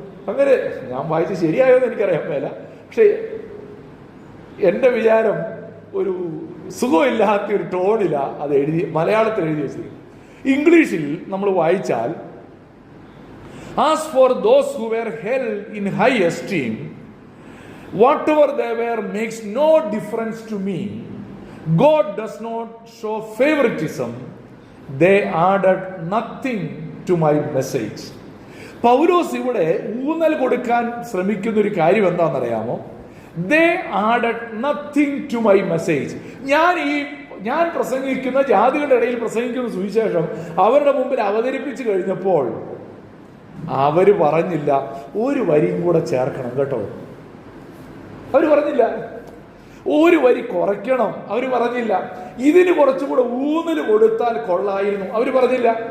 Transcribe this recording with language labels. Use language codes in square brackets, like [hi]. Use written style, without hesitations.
[ml] അങ്ങനെ ഞാൻ വായിച്ച് ശരിയായോന്ന് എനിക്കറിയാൻ മേല. പക്ഷെ എൻ്റെ വിചാരം ഒരു സുഖമില്ലാത്ത ഒരു ടോണില അത് എഴുതി, മലയാളത്തിൽ എഴുതി വെച്ചിരിക്കും. ഇംഗ്ലീഷിൽ നമ്മൾ വായിച്ചാൽ, [en] As for those who were held in high esteem whatever they were makes no difference to me. God does not show favoritism. They added nothing to my message. [ml] പൗലോസ് ഇവിടെ ഊന്നൽ കൊടുക്കാൻ ശ്രമിക്കുന്ന ഒരു കാര്യം എന്താണെന്നറിയാമോ? [en] They added nothing to my message. [ml] ഞാൻ പ്രസംഗിക്കുന്ന, ജാതികളുടെ ഇടയിൽ പ്രസംഗിക്കുന്ന സുവിശേഷം അവരുടെ മുമ്പിൽ അവതരിപ്പിച്ചു കഴിഞ്ഞപ്പോൾ അവര് പറഞ്ഞില്ല ഒരു വരിയും കൂടെ ചേർക്കണം കേട്ടോ. അവർ പറഞ്ഞില്ല ഒരു വരി കുറയ്ക്കണം, അവർ പറഞ്ഞില്ല ഇതിന് കുറച്ചുകൂടെ ഊന്നൽ കൊടുത്താൽ കൊള്ളായിരുന്നു, അവർ പറഞ്ഞില്ല.